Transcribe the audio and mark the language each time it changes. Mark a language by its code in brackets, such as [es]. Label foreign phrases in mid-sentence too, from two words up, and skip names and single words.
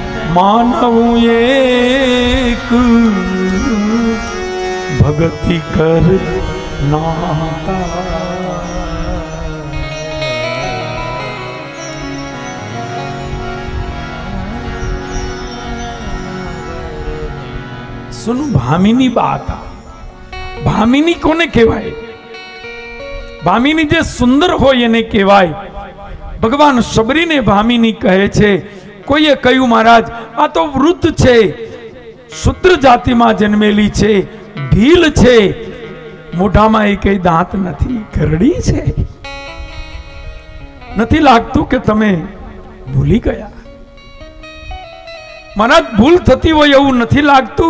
[awa] मानव एक भक्ति कर नाता। सुनो भामीनी बात आ। [gu] ભામિની કોને કહેવાય? ભામિની જે સુંદર હોય એને કહેવાય। ભગવાન શબરીને ભામિની કહે છે। कोઈએ કહ્યું મહારાજ આ તો વૃદ્ધ છે, શુદ્ર જાતિમાં જન્મેલી છે, ભીલ છે, મોઢામાં એકેય દાંત નથી, ઘરડી છે. નથી લાગતું કે તમે ભૂલી ગયા? મહારાજ ભૂલ થતી હોય એવું નથી લાગતું?